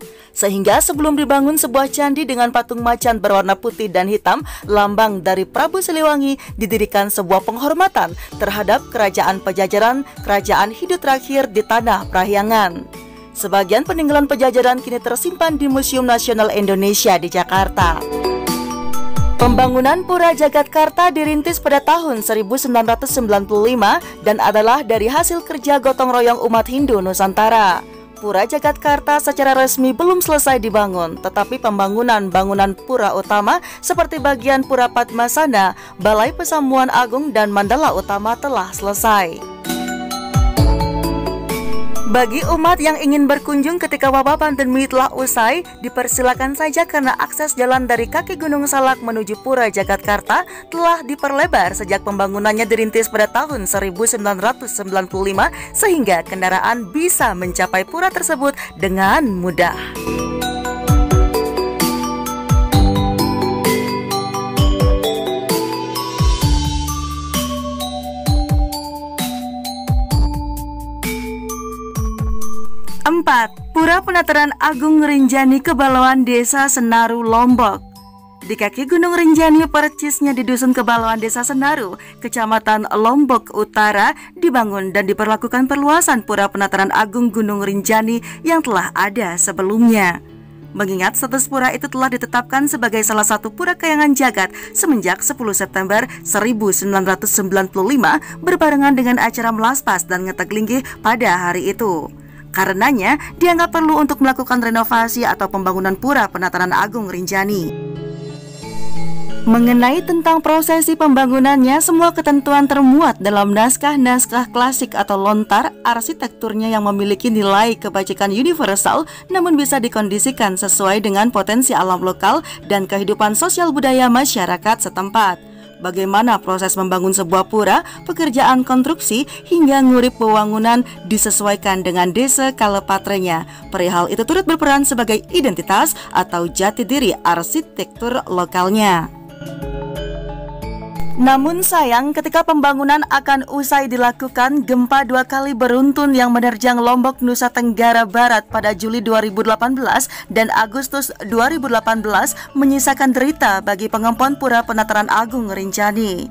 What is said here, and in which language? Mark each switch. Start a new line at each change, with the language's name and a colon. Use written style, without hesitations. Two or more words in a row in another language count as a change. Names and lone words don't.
Indonesian: Sehingga sebelum dibangun sebuah candi dengan patung macan berwarna putih dan hitam, lambang dari Prabu Siliwangi, didirikan sebuah penghormatan terhadap Kerajaan Pejajaran, kerajaan Hindu terakhir di tanah Parahyangan. Sebagian peninggalan Pejajaran kini tersimpan di Museum Nasional Indonesia di Jakarta. Pembangunan Pura Jagatkarta dirintis pada tahun 1995 dan adalah dari hasil kerja gotong royong umat Hindu Nusantara. Pura Jagatkarta secara resmi belum selesai dibangun, tetapi pembangunan bangunan pura utama seperti bagian Pura Padmasana, Balai Pesamuan Agung dan Mandala Utama telah selesai. Bagi umat yang ingin berkunjung ketika wabah pandemi telah usai, dipersilakan saja karena akses jalan dari kaki Gunung Salak menuju Pura Jagatkarta telah diperlebar sejak pembangunannya dirintis pada tahun 1995 sehingga kendaraan bisa mencapai pura tersebut dengan mudah. Empat, Pura Penataran Agung Rinjani Kebalauan, Desa Senaru, Lombok. Di kaki Gunung Rinjani, percisnya di Dusun Kebalauan, Desa Senaru, Kecamatan Lombok Utara, dibangun dan diperlakukan perluasan Pura Penataran Agung Gunung Rinjani yang telah ada sebelumnya. Mengingat status pura itu telah ditetapkan sebagai salah satu pura kayangan jagat semenjak 10 September 1995 berbarengan dengan acara melaspas dan ngetek linggih pada hari itu. Karenanya, dianggap perlu untuk melakukan renovasi atau pembangunan Pura Penataran Agung Rinjani. Mengenai tentang prosesi pembangunannya, semua ketentuan termuat dalam naskah-naskah klasik atau lontar arsitekturnya yang memiliki nilai kebajikan universal, namun bisa dikondisikan sesuai dengan potensi alam lokal dan kehidupan sosial budaya masyarakat setempat. Bagaimana proses membangun sebuah pura, pekerjaan konstruksi, hingga ngurip pewangunan disesuaikan dengan desa kalepatrenya. Perihal itu turut berperan sebagai identitas atau jati diri arsitektur lokalnya. Namun sayang, ketika pembangunan akan usai dilakukan, gempa 2 kali beruntun yang menerjang Lombok, Nusa Tenggara Barat pada Juli 2018 dan Agustus 2018 menyisakan derita bagi pengempon Pura Penataran Agung Rinjani.